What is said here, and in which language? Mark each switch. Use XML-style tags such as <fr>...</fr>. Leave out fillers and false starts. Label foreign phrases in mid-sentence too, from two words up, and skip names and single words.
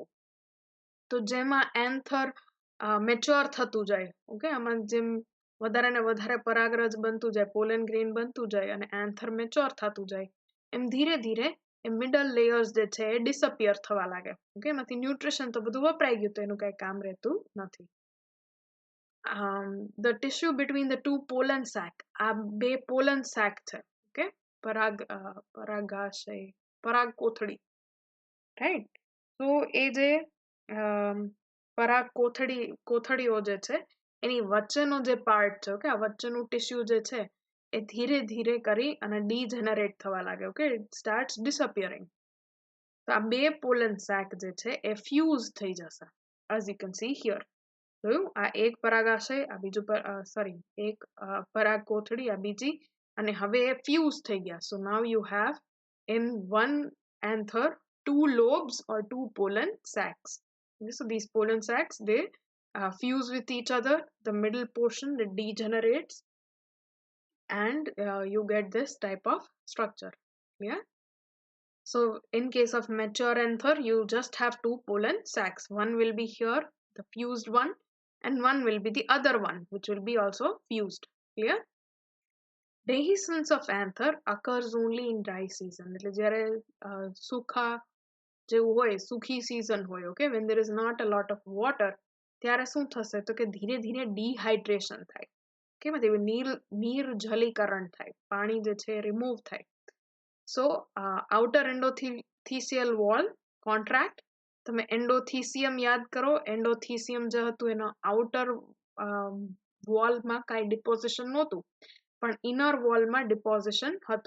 <gu>તો જેમાં</gu> <en>anther mature</en> <gu>થતું જાય, ઓકે, આમાં જેમ વધારે ને વધારે પરાગરજ બનતું જાય,</gu> <en>pollen grain</en> <gu>બનતું જાય અને</gu> <en>anther mature</en> <gu>થતું જાય, એમ ધીરે ધીરે એ</gu> <en>middle layers</en> <gu>જે છે એ ડિસઅપિયર થવા લાગે. ઓકે, એમાંથી ન્યુટ્રિશન તો બધું વપરાઈ ગયું, તો એનું કઈ કામ રહેતું નથી.</gu> <en>The tissue between the two pollen sac,</en> <gu>આ બે</gu> <en>pollen sac</en> <gu>છે, ઓકે, પરાગાશય, પરાગ કોથળી, રાઈટ. તો એ જે પરાગ કોથળીઓ જે છે એની વચ્ચેનો જે પાર્ટ છે, ઓકે, આ વચ્ચેનું ટિશ્યુ જે છે એ ધીરે ધીરે કરી અને ડીજનરેટ થવા લાગે, ઓકે,</gu> <en>it starts disappearing.</en> <gu>તો આ બે</gu> <en>pollen sac</en> <gu>જે છે એ ફ્યુઝ થઈ જશે,</gu> <en>as you can see here.</en> <gu>જોયું, આ એક પરાગાશય, આ બીજું એક પરાગ કોથળી, આ બીજી, અને હવે એ ફ્યુઝ થઈ ગયા.</gu> <en>so now you have in one anther 2 lobes or 2 pollen sacs. Okay, so these pollen sacs, they fuse with each other, the middle portion that degenerates, and you get this type of structure. Yeah. So in case of mature anther, you just have 2 pollen sacs. One will be here, the fused one, and one will be the other one, which will be also fused. Clear? Dehiscence of anther occurs only in dry season.</en> <gu>એટલે જ્યારે સૂખા જેવું હોય, સૂખી season હોય,</gu> <en>okay, when there is not a lot of water,</en> <gu>ત્યારે શું થશે તો કે ધીરે ધીરે ડિહાઇડ્રેશન થાય, કે નીર જલીકરણ થાય, પાણી જે છે રિમૂવ થાય.</gu> <en>so outer endothecial wall contract.</en> <gu>તમે એન્ડોથીસિયમ યાદ કરો, એન્ડોથીસિયમ જે હતું એના</gu> <en>outer wallમાં</en> <gu>કાંઈ ડિપોઝિશન નહોતું, પણ</gu> <en>inner wallમાં</en> <gu>ડિપોઝિશન હતું.</gu>